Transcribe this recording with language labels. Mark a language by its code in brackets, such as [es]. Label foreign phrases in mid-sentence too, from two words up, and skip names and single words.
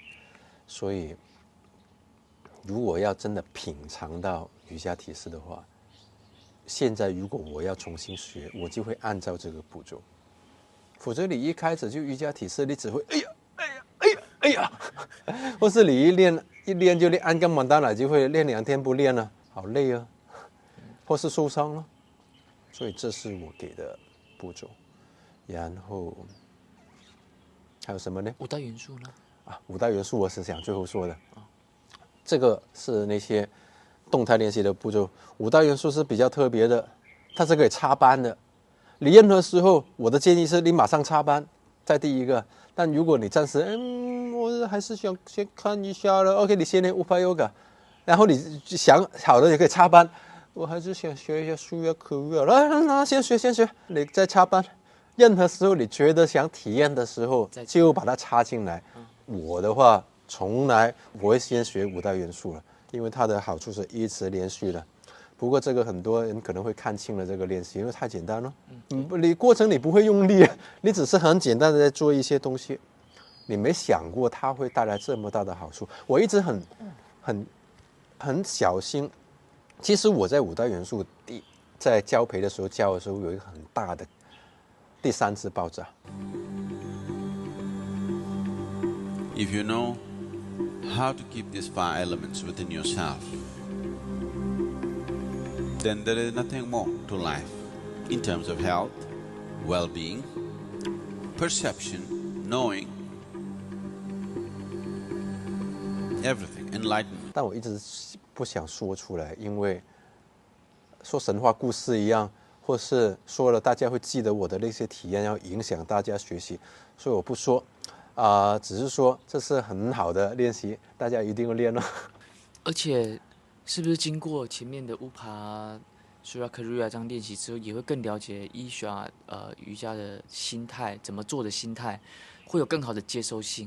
[zh] 所以如果要真的品嘗到瑜伽體式的話，現在如果我要重新學，我就會按照這個步驟。否則你一開始就瑜伽體式，你只會哎呀哎呀哎呀哎呀，或是你一練就練 Angamadana，就會練2天不練了，好累啊，或是受傷了。所以這是我給的步驟。然後還有什麼呢？5大元素呢？5大元素我是想最後說的。這個是那些動態練習的步驟。5大元素是比較特別的，它是可以插班的。你任何時候，我的建議是你馬上插班，在第一個。但如果你暫時，我還是想先看一下了。OK， 你先練 Upa Yoga， 然後你想好了也可以插班。我還是想學一下 Surya Kriya，來，先學，你再插班。任何時候你覺得想體驗的時候，就把它插進來。我的話，從來我會先學5大元素了，因為它的好處是一直連續的。不過這個很多人可能會看清了這個練習，因為太簡單了。你過程你不會用力，你只是很簡單的在做一些東西，你沒想過它會帶來這麼大的好處。我一直很小心。其實我在5大元素在教培的時候教的時候有一個很大的第3次爆炸。 [en] If you know how to keep these 5 elements within yourself, then there is nothing more to life in terms of health, well-being, perception, knowing, everything, enlightenment. [zh] 但我一直不想说出来，因为说神话故事一样，或是说了大家会记得我的那些体验，要影响大家学习，所以我不说。只是说这是很好的练习，大家一定要练哦。而且，是不是经过前面的乌爬、Surya Kriya 这样练习之后，也会更了解伊莎瑜伽的心态，怎么做的心态，会有更好的接受性。